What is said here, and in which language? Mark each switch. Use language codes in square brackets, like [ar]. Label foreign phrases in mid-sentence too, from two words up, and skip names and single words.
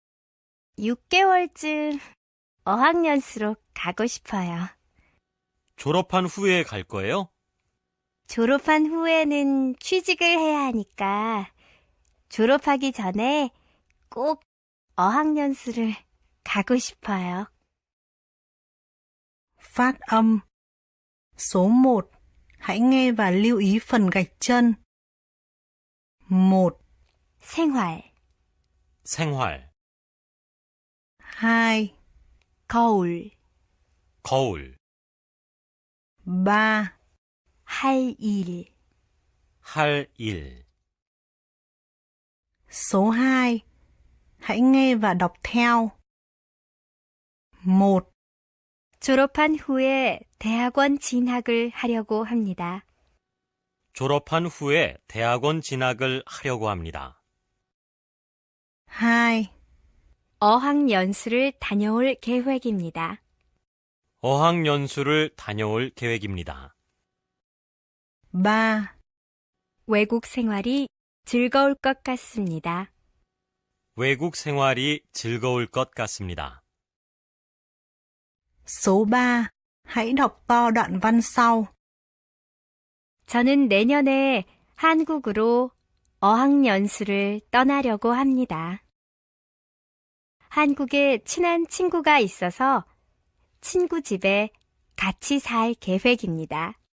[ko] 6개월쯤 어학연수로 가고 싶어요. 졸업한 후에 갈 거예요? 졸업한 후에는 취직을 해야 하니까 졸업하기 전에 꼭 어학연수를 가고 싶어요. [vi] Phát âm. Số 1. Hãy nghe và lưu ý phần gạch chân. 1, [ko] 생활, 생활, 2, 거울, 거울, 3, 할 일, 할 일. [vi] số 2. Hãy nghe và đọc theo. 1, [ko] 졸업한 후에 대학원 진학을 하려고 합니다. 졸업한 후에 대학원 진학을 하려고 합니다. 2, 어학연수를 다녀올 계획입니다. 어학연수를 다녀올 계획입니다. 3, 외국 생활이 즐거울 것 같습니다. 외국 생활이 즐거울 것 같습니다. [vi] số 3. Hãy đọc to đoạn văn sau. [ko] 저는 내년에 한국으로 어학연수를 떠나려고 합니다. 한국에 친한 친구가 있어서 친구 집에 같이 살 계획입니다.